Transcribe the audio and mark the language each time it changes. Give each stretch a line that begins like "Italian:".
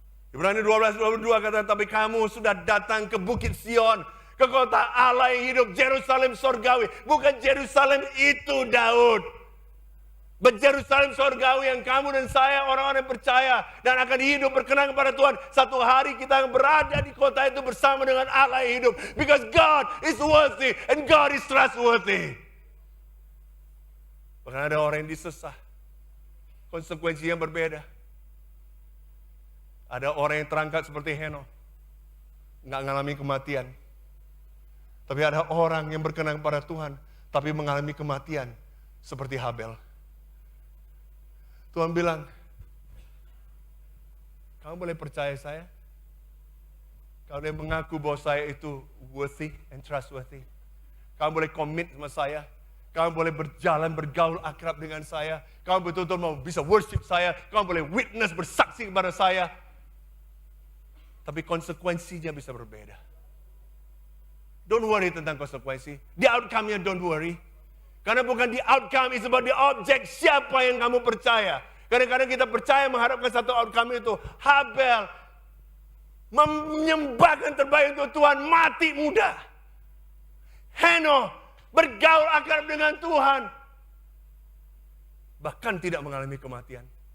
Indonesian: Ibrani 12:22 kata, tapi kamu sudah datang ke Bukit Sion, ke kota Allah yang hidup, Yerusalem sorgawi. Bukan Yerusalem itu Daud. But Yerusalem sorgawi yang kamu dan saya orang-orang yang percaya dan akan hidup berkenan kepada Tuhan. Satu hari kita akan berada di kota itu bersama dengan Allah yang hidup.
English: Because God is worthy and God is trustworthy.
Indonesian: Bahkan ada orang yang disesah. Konsekuensinya berbeda. Ada orang yang terangkat seperti Henokh. Nggak mengalami kematian. Tapi ada orang yang berkenan kepada Tuhan, tapi mengalami kematian seperti Habel. Tuhan bilang, kamu boleh percaya saya? Kamu boleh mengaku bahwa saya itu
English: worthy and trustworthy.
Indonesian: Kamu boleh komit sama saya. Kamu boleh berjalan, bergaul akrab dengan saya. Kamu betul-betul mau bisa worship saya. Kamu boleh witness, bersaksi kepada saya. Tapi konsekuensinya bisa berbeda.
English: Don't worry
Indonesian: tentang konsekuensi.
English: The outcome-nya don't worry.
Indonesian: Karena bukan
English: the outcome, it's about the object.
Indonesian: Siapa yang kamu percaya? Kadang-kadang kita percaya mengharapkan satu outcome itu. Habel menyembahkan terbaik untuk Tuhan, mati muda. Henokh bergaul akrab dengan Tuhan, bahkan tidak mengalami kematian.